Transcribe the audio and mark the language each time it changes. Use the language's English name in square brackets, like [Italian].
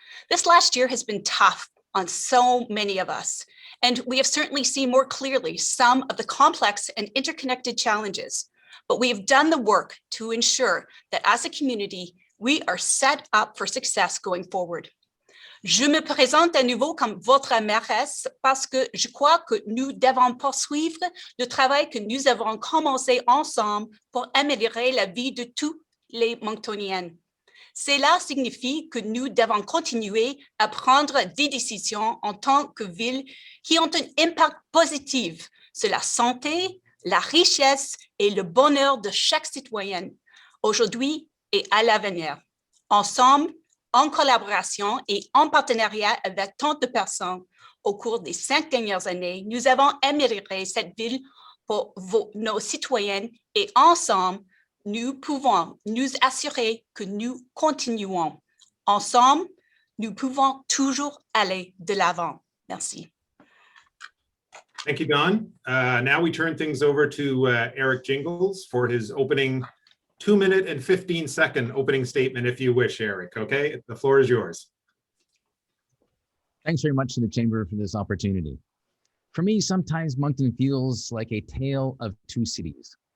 [English] This last year has been tough on so many of us, and we have certainly seen more clearly some of the complex and interconnected challenges, but we have done the work to ensure that as a community, we are set up for success going forward. [French] Je me présente à nouveau comme votre mairesse parce que je crois que nous devons poursuivre le travail que nous avons commencé ensemble pour améliorer la vie de tous les Monctoniens. Cela signifie que nous devons continuer à prendre des décisions en tant que ville qui ont un impact positif sur la santé, la richesse et le bonheur de chaque citoyen, aujourd'hui et à l'avenir. Ensemble, en collaboration et en partenariat avec tant de personnes, au cours des 5 dernières années, nous avons amélioré cette ville pour nos citoyens et ensemble, nous pouvons nous assurer que nous continuons. Ensemble, nous pouvons toujours aller de l'avant. Merci. [English] Thank you, Don. Now we turn things over to Eric Jingles for his opening 2-minute and 15-second opening statement, if you wish, Eric. Okay, the floor is yours. Thanks very much to the Chamber for this opportunity. For me, sometimes Moncton feels like a tale of two cities.